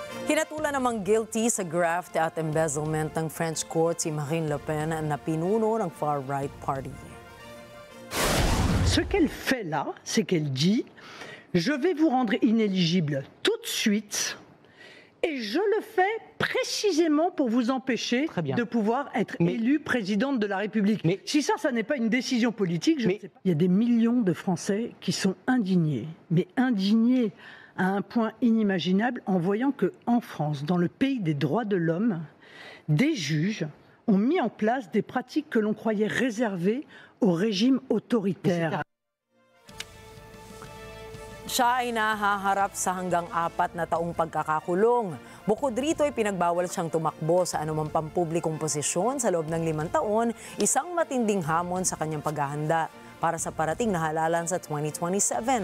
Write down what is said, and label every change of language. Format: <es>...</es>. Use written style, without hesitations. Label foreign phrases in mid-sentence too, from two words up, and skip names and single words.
<tl>Hinatulan namang guilty sa graft at embezzlement ng</tl> <en>French court</en> <tl>si Marine Le Pen na pinuno ng</tl> <en>far-right party.</en> <fr>Ce qu'elle fait là, c'est qu'elle dit « Je vais vous rendre inéligible tout de suite et je le fais précisément pour vous empêcher de pouvoir être élue présidente de la République. » Si ça n'est pas une décision politique, je ne sais pas. Il y a des millions de Français qui sont indignés, mais indignés à un point inimaginable en voyant qu'en France, dans le pays des droits de l'homme, des juges ont mis en place des pratiques que l'on croyait réservées au régime autoritaire.</fr> <tl>Siya ay nahaharap sa hanggang 4 na taong pagkakakulong. Bukod rito ay pinagbawal siyang tumakbo sa anumang pampublikong posisyon sa loob ng 5 taon, isang matinding hamon sa kanyang paghahanda para sa parating na halalan sa 2027.</tl>